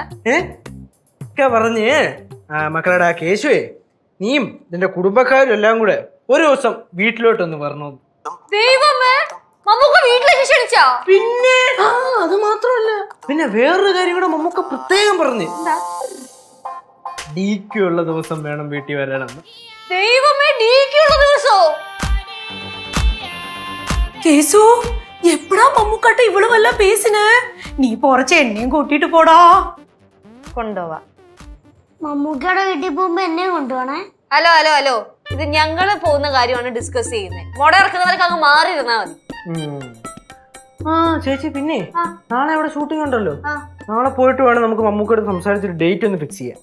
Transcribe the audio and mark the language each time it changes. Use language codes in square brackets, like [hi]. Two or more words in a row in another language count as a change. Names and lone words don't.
[ml] ഇക്ക പറഞ്ഞ് മക്കളുടെ ആ കേശുവേ, നീയും നിന്റെ കുടുംബക്കാരും എല്ലാം കൂടെ ഒരു ദിവസം വീട്ടിലോട്ടൊന്ന് വരണോ. ദൈവമേ, മമ്മൂക്ക വീട്ടിലേക്ക് ക്ഷണിച്ചാ? പിന്നെ അത് മാത്രമല്ല, പിന്നെ വേറൊരു കാര്യം കൂടെ മമ്മൂക്ക പ്രത്യേകം പറഞ്ഞു. DQ ഉള്ള ദിവസം വേണം വീട്ടിൽ വരാനെന്ന്. ദൈവമേ, DQ ഉള്ള ദിവസോ? [ta] கேசு, எப்படா மம்முக்காட்ட இவ்வளவு எல்லாம் பேசின? நீ போறச்ச என்னையும் கூட்டிட்டு போடா. [ml] കൊണ്ടുപോവാ. മമ്മൂക്കയുടെ വീട്ടിൽ പോകുമ്പോ എന്നെ കൊണ്ടുപോണേ. ഹലോ, ഇത് ഞങ്ങള് പോകുന്ന കാര്യമാണ് ഡിസ്കസ് ചെയ്യുന്നത്. മുട ഇറക്കുന്നവർക്ക് അങ്ങ് മാറി ഇരുന്നാ മതി. ചേച്ചി പിന്നെ നാളെ അവിടെ ഷൂട്ടിംഗ് ഉണ്ടല്ലോ, നാളെ പോയിട്ട് വേണം നമുക്ക് മമ്മൂക്കോട് സംസാരിച്ചൊരു ഡേറ്റ് ഒന്ന് ഫിക്സ് ചെയ്യാം.